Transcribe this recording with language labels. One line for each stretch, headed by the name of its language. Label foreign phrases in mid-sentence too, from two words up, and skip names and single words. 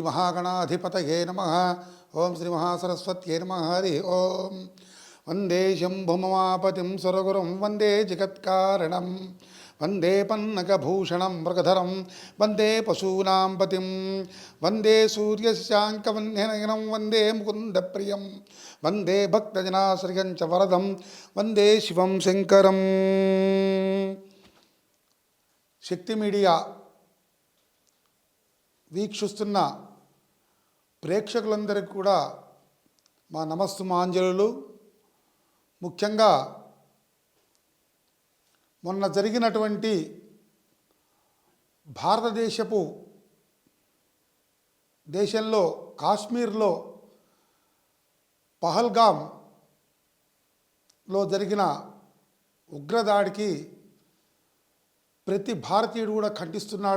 Sanskrit: महागणाधिपतये नमः ओम श्री महासरस्वत्यै नमः हरि ओम वंदे शंभुममापतिं सुरगुरुं वंदे जगत्कारणं वंदे पन्नगभूषणं मृगधरं वंदे पशूनां पतिं वंदे सूर्यशाङ्कवह्निनयनं वंदे मुकुन्दप्रियं वंदे भक्तजनाश्रयं च वरदं वंदे शिवं शङ्करम्।
Telugu: శక్తి మీడియా వీక్షిస్తున్న ప్రేక్షకులందరికీ కూడా మా నమస్సుమాంజలులు. ముఖ్యంగా మొన్న జరిగినటువంటి దేశంలో కాశ్మీర్లో పహల్గామ్లో జరిగిన ఉగ్రదాడికి ప్రతి భారతీయుడు కూడా ఖండిస్తున్నాడు.